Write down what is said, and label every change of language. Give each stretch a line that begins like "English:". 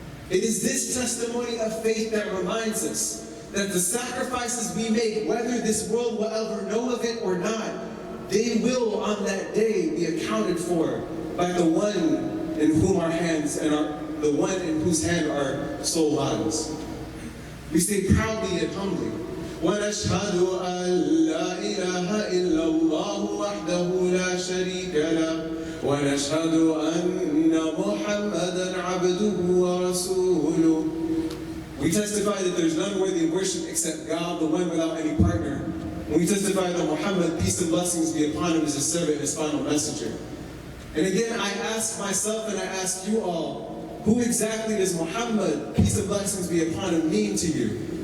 English: It is this testimony of faith that reminds us that the sacrifices we make, whether this world will ever know of it or not, they will on that day be accounted for by the one in whom our hands and the one in whose hand our soul lies. We say proudly and humbly,
Arabic: وَنَشْهَدُ أَن لَا إِلَهَ إِلَّا اللَّهُ وَحْدَهُ لَا شَرِيكَ لَهُ وَنَشْهَدُ أَنَّ مُحَمَّدًا عَبْدُهُ وَرَسُولُهُ.
English: We testify that there's none worthy of worship except God, the one without any partner. And we testify that Muhammad, peace and blessings be upon him, is his servant and his final messenger. And again, I ask myself and I ask you all, who exactly does Muhammad, peace and blessings be upon him, mean to you?